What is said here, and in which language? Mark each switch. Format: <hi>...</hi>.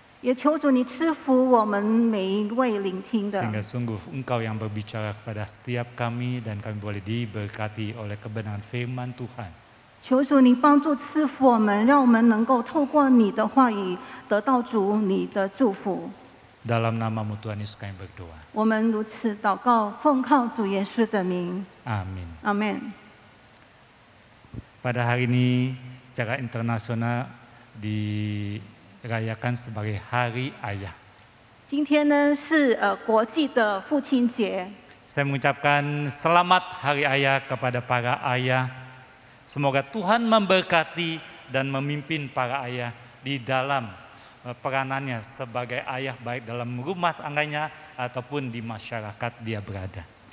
<zh>也求主你赐福我们每一位聆听的。</zh> <id>Sehingga sungguh Engkau yang berbicara kepada setiap kami dan kami boleh diberkati oleh kebenaran firman Tuhan.</id> <zh>求主你帮助赐福我们，让我们能够透过你的话语得到主你的祝福。</zh> <id>Dalam namamu Tuhan Yesus kami berdoa.</id> <zh>我们如此祷告，奉靠主耶稣的名，</zh> <id>Amin.</id> <zh>阿门。</zh> <id>Pada hari ini secara internasional dirayakan sebagai Hari Ayah.</id> <zh>今天呢是国际的父亲节，</zh> <id>Saya mengucapkan selamat Hari Ayah kepada para ayah. Semoga Tuhan memberkati dan memimpin para ayah di dalam peranannya sebagai ayah baik dalam rumah tangganya ataupun di masyarakat dia berada.</id>